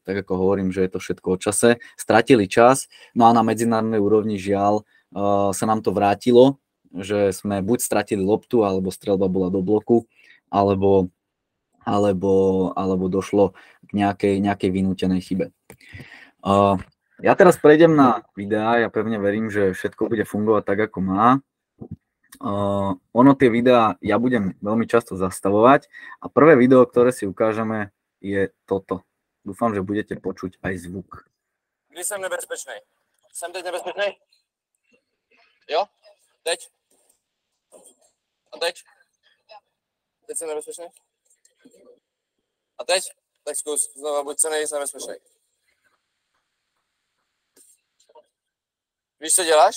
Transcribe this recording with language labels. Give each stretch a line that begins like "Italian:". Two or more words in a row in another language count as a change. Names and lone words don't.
Slovak: Tak ako hovorím, že je to všetko o čase. Stratili čas, no a na medzinárodnej úrovni žiaľ sa nám to vrátilo, že sme buď stratili loptu, alebo streľba bola do bloku, alebo došlo k nejakej vynútenej chybe. Ja teraz prejdem na videá, ja pevne verím, že všetko bude fungovať tak, ako má. Ono tie videá ja budem veľmi často zastavovať a prvé video, ktoré si ukážeme, je toto. Dúfam, že budete počuť aj zvuk.
Czech: Kdy jsem nebezpečný? Jsem teď nebezpečný? Jo? Teď? A teď? Teď jsem nebezpečný? A teď? Tak zkus znova, buď co nejvíc nebezpečný. Víš, co děláš?